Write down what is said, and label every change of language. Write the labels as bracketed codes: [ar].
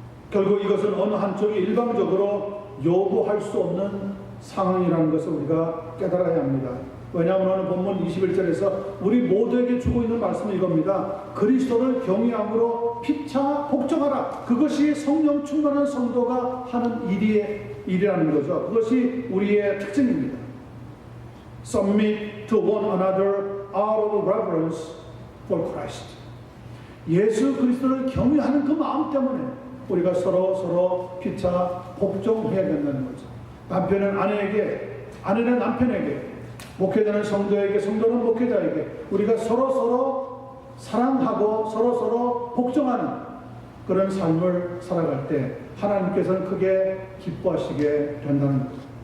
[ko] 결국 이것은 어느 한쪽이 일방적으로 요구할 수 없는 상황이라는 것을 우리가 깨달아야 합니다. 왜냐하면 오늘 본문 21절에서 우리 모두에게 주고 있는 말씀은 이겁니다. 그리스도를 경외함으로 피차 복종하라. 그것이 성령 충만한 성도가 하는 일이라는 거죠. 그것이 우리의 특징입니다. [en] Submit to one another out of reverence for Christ. [ko] 예수 그리스도를 경외하는 그 마음 때문에 우리가 서로 피차 복종해야 된다는 거죠. 남편은 아내에게, 아내는 남편에게, 목회자는 성도에게, 성도는 목회자에게 우리가 서로 사랑하고 서로 복종하는 그런 삶을 살아갈 때 하나님께서는 크게 기뻐하시게 된다는 거죠.